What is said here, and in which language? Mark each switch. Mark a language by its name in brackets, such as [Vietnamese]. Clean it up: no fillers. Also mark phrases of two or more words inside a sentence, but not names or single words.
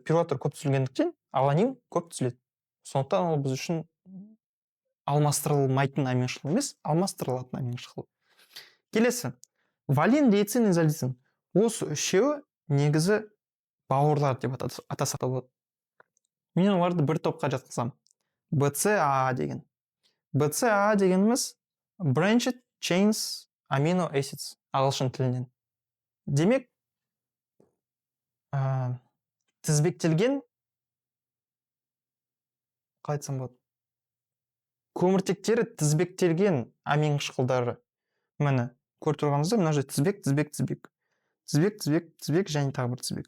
[Kazakh] Пируваттар көп түзілгендіктен аланин көп түзіледі. Сондықтан ол біз үшін алмастырылмайтын амин қышқыл емес, алмастырылатын амин қышқыл. Келесі, валин, лейцин, изолицин. Осы үшеуі негізі бауырлар деп атасақ болады. Мен оларды бір топқа жатқызамын. BCAA деген. BCAA дегеніміз [English] branched chains amino acids [Kazakh] ағылшын тілінен. Демек, тізбектелген, қалай айтсам болады? Көміртектері тізбектелген амин қышқылдары. Міне, көріп тұрғаныңызда мына жерде тізбек және тағы бір тізбек.